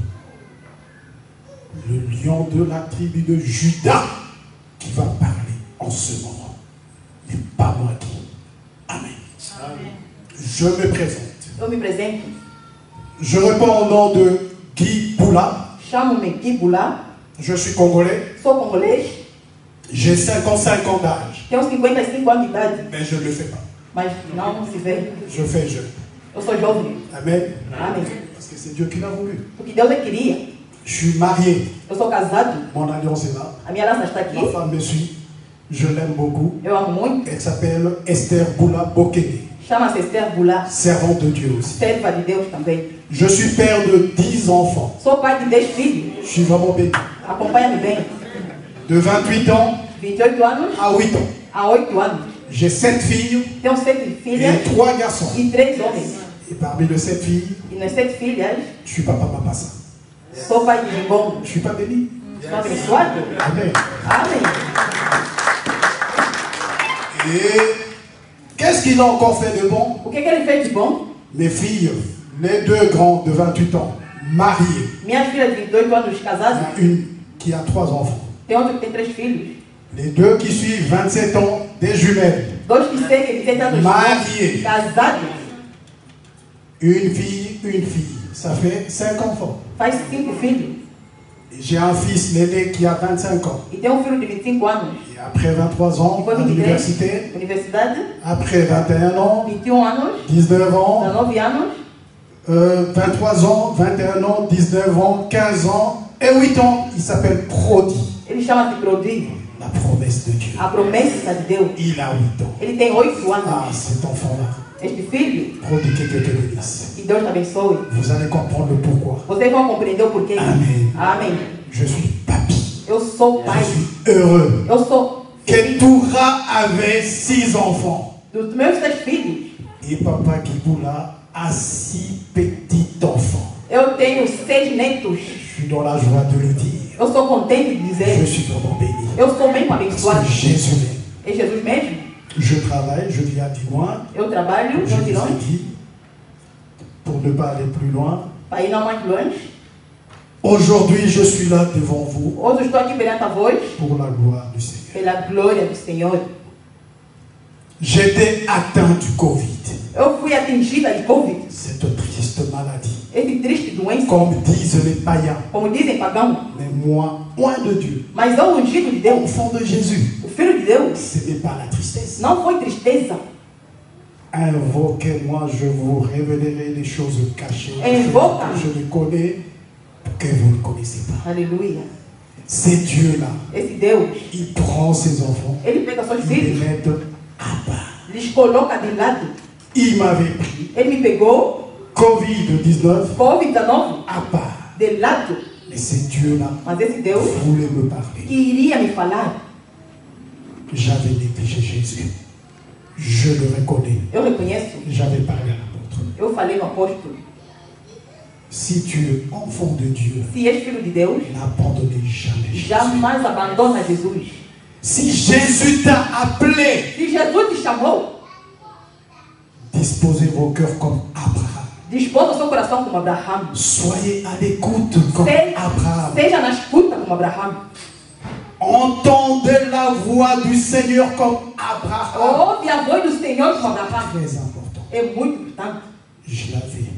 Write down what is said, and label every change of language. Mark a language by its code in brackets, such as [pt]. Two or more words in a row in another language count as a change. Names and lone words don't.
[fr] Le lion de la tribu de Juda qui va parler en ce moment. Mais pas moi qui. Amen. Amen. Je me présente. [pt] Eu me apresento. [fr] Je réponds au nom de Guy Boula. [pt] Chamo-me Guy Boula. [fr] Je suis congolais. [pt] Sou congolês. [fr] J'ai 55 ans d'âge. [pt] Tenho 55 anos de idade. [fr] Mais je ne le fais pas. [pt] Mas não se vê. [fr] Je fais jeune. [pt] Eu sou jovem. [fr] Amen. [pt] Amém. [fr] Parce que c'est Dieu qui l'a voulu. [pt] Porque Deus queria. [fr] Je suis marié. [pt] Eu sou casado. [fr] Mon alliance est là. [pt] A minha aliança está aqui. [fr] Ma femme me suit. Je l'aime beaucoup. [pt] Eu amo muito. [fr] Elle s'appelle Esther Boula Bokele. [pt] Chama-se Esther Boula. [fr] Servante de Dieu aussi. [pt] Serva de Deus também. [fr] Je suis père de 10 enfants. [pt] Sou pai de 10 filhos. [fr] Je suis vraiment béni. [pt] Acompanha-me bem. [fr] De 28 ans [pt] 28 anos [fr] à 8 ans. [pt] a 8 anos. [fr] J'ai 7 filles [pt] Tenho 7 filhas [fr] et 3 garçons. [pt] e 3 homens. [fr] Et parmi les 7 filles, [pt] E nas 7 filhas, [fr] je suis papa Mapassa. [pt] sou pai de bom. [fr] Je suis pas béni. [pt] Sou abençoado. [fr] Amen. [pt] Amém. [fr] Et qu'est-ce qu'il a encore fait de bon? [pt] O que ele fez de bom? [fr] Mes filles, les 2 grands de 28 ans, mariées. [pt] Minhas filhas de 28 anos [fr] Il y [pt] casadas. [fr] en a une qui a 3 enfants. [pt] Tem outro que tem 3 filhos. [fr] Les 2 qui suivent, 27 ans, des jumelles. [pt] 2 que seguem 27 anos. [fr] Mariés. [pt] Casados. [fr] Une fille. Ça fait 5 enfants. [pt] Faz 5 filhos. [fr] Et j'ai un fils, l'aîné, qui a 25 ans. [pt] E tem filho de 25 anos. [fr] Et après 23 ans, [pt] Depois [fr] à [pt] 23. [fr] l'université. [pt] Universidade. [fr] Après 21 ans, [pt] 21 anos. [fr] 19 ans, [pt] 19 anos. [fr] 23 ans, 21 ans, 19 ans, 15 ans et 8 ans. Il s'appelle Prodi. [pt] Ele chama-se Prodi. [fr] La promesse de Dieu. [pt] A promessa de Deus. [fr] Il a 8 ans. [pt] Ele tem 8 Ah, anos. [fr] cet enfant-là. [pt] Este filho, [fr] Prodi, que Dieu te bénisse. [pt] que Deus te abençoe. [fr] Vous allez comprendre le pourquoi. [pt] Vocês vão compreender o porquê. Amém. Amém. [fr] Je suis papy. [pt] Eu sou pai. [fr] Je suis heureux. [pt] Eu sou feliz [fr] Ketura avait 6 enfants. [pt] dos meus 6 filhos. [fr] Et papa Kiboula a 6 petits enfants. [pt] Eu tenho 6 netos. [fr] Je suis dans la joie de le dire. [pt] Eu sou contente de [fr] Je [pt] dizer. [fr] suis vraiment béni. [pt] Eu sou mesmo [fr] Parce [pt] abençoado. [fr] que Jésus m'aime. [pt] É Jesus mesmo. [fr] Je travaille, je vis à Digoin. [pt] Eu trabalho, [fr] Je [pt] vou de [fr] vous ai [pt] longe, [fr] dit, pour ne pas aller plus loin, [pt] para ir não mais longe. [fr] aujourd'hui je suis là devant vous [pt] Hoje estou aqui perante a vós, [fr] pour la gloire du Seigneur. [pt] pela glória do Senhor. [fr] J'étais atteint du Covid, [pt] Eu fui atingida de Covid. [fr] cette triste maladie. [pt] Esse triste doença, [fr] Comme disent les païens, [pt] como dizem pagãos. [fr] mais moi, loin de Dieu, [pt] Mas eu ungido de Deus, [fr] enfant de Jésus, [pt] o Filho de Deus, [fr] ce n'est pas la tristesse. [pt] não foi tristeza. [fr] Invoquez-moi, je vous révélerai les choses cachées, des [pt] Invoque. [fr] choses que je ne connais, que vous ne connaissez pas. [pt] Aleluia. [fr] C'est Dieu-là, [pt] Esse Deus, [fr] il prend ses enfants, [pt] ele pega seus [fr] il les [pt] filhos, [fr] met à part. [pt] lhes coloca de lado. [fr] Il m'avait pris [pt] Ele me pegou, [fr] Covid-19 [pt] Covid-19, [fr] à part. [pt] de lado. [fr] Et c'est Dieu-là [pt] Mas esse Deus [fr] qui voulait me parler. [pt] que iria me falar, [fr] J'avais négligé Jésus. Je le reconnais. [pt] eu reconheço. [fr] J'avais parlé à l'apôtre. [pt] Eu falei no apóstolo. [fr] Si tu es enfant de Dieu, [pt] Se és filho de Deus, [fr] n'abandonnez jamais Jésus. [pt] jamais abandona Jesus. [fr] Si Jésus t'a appelé, [pt] Se Jesus te chamou, [fr] disposez vos cœurs comme Abraham. [pt] dispôs o seu coração como Abraão. [fr] Soyez à l'écoute comme Abraham. [pt] Seja na escuta como Abraão. [fr] Entendez la voix du Seigneur comme Abraham. [pt] Ouve a voz do Senhor como Abraão. [fr] Très important. [pt] É muito importante. [fr] Je l'avais